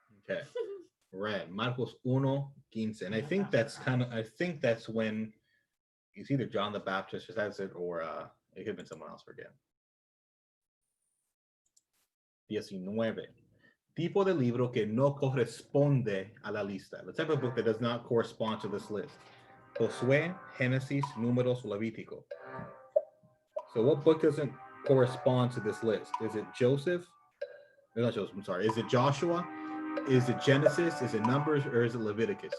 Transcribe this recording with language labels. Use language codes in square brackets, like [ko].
[en] Okay. Red. Marcos 1:15. And I think that's when it's either John the Baptist who says it, or it could have been someone else, forget. 19. [es] Tipo de libro que no corresponde a la lista. [en] The type of book that does not correspond to this list. Josué, Génesis, Números, Levítico. So what book doesn't correspond to this list? Is it Joseph? Not Joseph, I'm sorry. Is it Joshua? Is it Genesis? Is it Numbers? Or is it Leviticus?